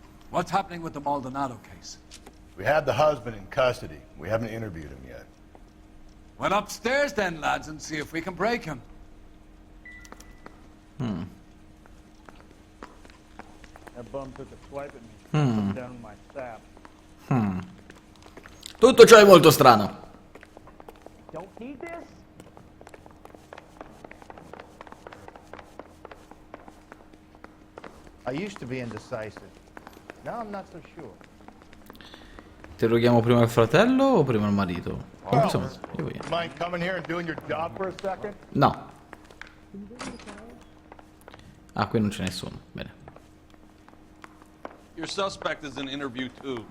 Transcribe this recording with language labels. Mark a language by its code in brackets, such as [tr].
[en] What's happening with the Maldonado case? We have the husband in custody. We haven't interviewed him yet. Well, upstairs then, lads, and see if we can break him. That bum took a swipe at me. Put down my sap. [it] Tutto ciò è molto strano. [en] Don't need this? I used to be indecisive. Now I'm not so sure. [it] Interroghiamo prima il fratello o prima il marito? Insomma, io voglio. [en] Mind coming here and doing your job for a second? No. [it] Ah, qui non c'è nessuno. Bene. [en] Your suspect is in interview too.